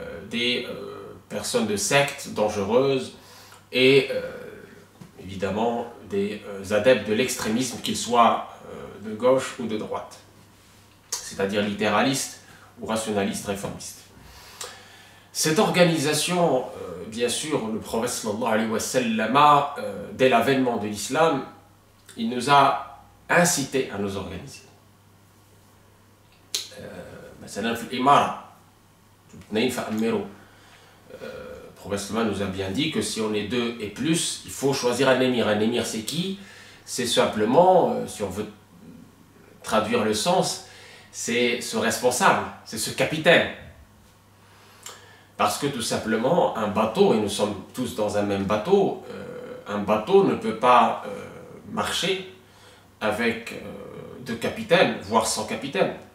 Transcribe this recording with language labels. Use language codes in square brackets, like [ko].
[fr] des personnes de sectes dangereuses et évidemment des adeptes de l'extrémisme, qu'ils soient de gauche ou de droite, c'est-à-dire littéralistes ou rationalistes réformistes. Cette organisation, bien sûr, le prophète [ar] sallallahu alayhi wa sallam, [fr] dès l'avènement de l'islam, il nous a incité à nous organiser. [ar] مثلا في الإمارة اثنين فأمروا. [fr] Le prophète sallallahu nous a bien dit que si on est deux et plus, il faut choisir un émir. Un émir, c'est qui? C'est simplement, si on veut traduire le sens, c'est ce responsable, c'est ce capitaine. Parce que tout simplement, un bateau, et nous sommes tous dans un même bateau, un bateau ne peut pas marcher avec deux capitaines, voire sans capitaine.